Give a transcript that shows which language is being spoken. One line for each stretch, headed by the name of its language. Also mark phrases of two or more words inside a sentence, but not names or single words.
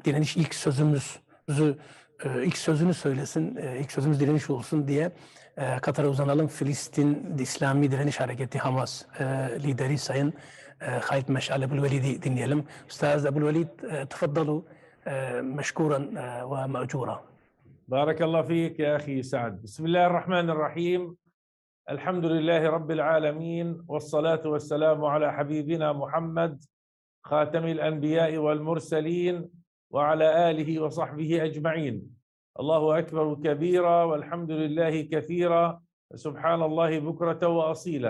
Turkish: Direniş ilk sözünü söylesin, ilk sözümüz direniş olsun diye Katar'a uzanalım. Filistin İslami Direniş Hareketi Hamas lideri Sayın Halit Meş'al Ebu'l-Velid'i dinleyelim.
Arabic: أستاذ أبو الوليد، تفضلوا مشكورا ومأجورا. بارك الله فيك يا أخي سعد. بسم الله الرحمن الرحيم. الحمد لله رب العالمين والصلاة والسلام على حبيبنا محمد خاتم الأنبياء والمرسلين وعلى آله وصحبه أجمعين. الله أكبر كبيرا والحمد لله كثيرا سبحان الله بكرة وأصيلا.